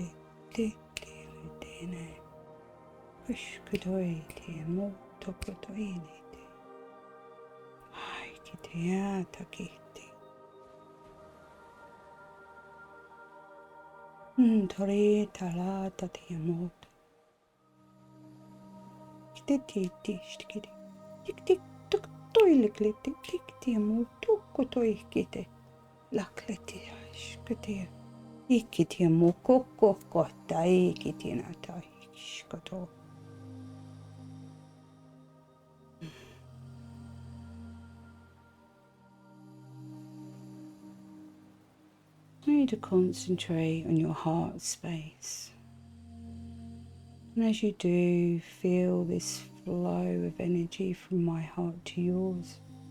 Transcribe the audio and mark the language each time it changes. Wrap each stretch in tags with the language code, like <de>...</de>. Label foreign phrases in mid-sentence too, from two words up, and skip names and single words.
<en>Tene. Kushkudoite. Motokotoinite. Ai kitiata kiti. Torita lata tiamoto. Kititi shtikiti. Tik tuk toilekleti. Tik tiamoto kotoikite. Lakleti shkutia. Ikitia mukoko kota ikitina ta shkoto. You need to concentrate on your heart space. And as you do, feel this flow of energy from my heart to yours.</en>